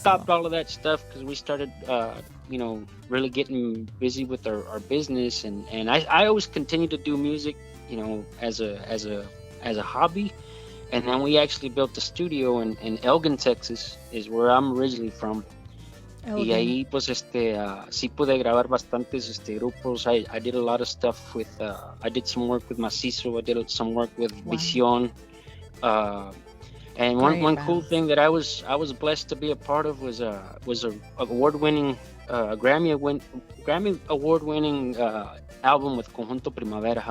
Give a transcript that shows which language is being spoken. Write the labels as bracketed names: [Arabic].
[English] stopped all of that stuff because we started really getting busy with our business, and I always continued to do music as a hobby. And then we actually built a studio in Elgin, Texas, is where I'm originally from. [Spanish] Y ahí pues sí pude grabar bastantes grupos. [English] I did a lot of stuff with I did some work with Macizo, I did some work with Visión. And one cool thing that I was blessed to be a part of was a award-winning Grammy award-winning album with Conjunto Primavera.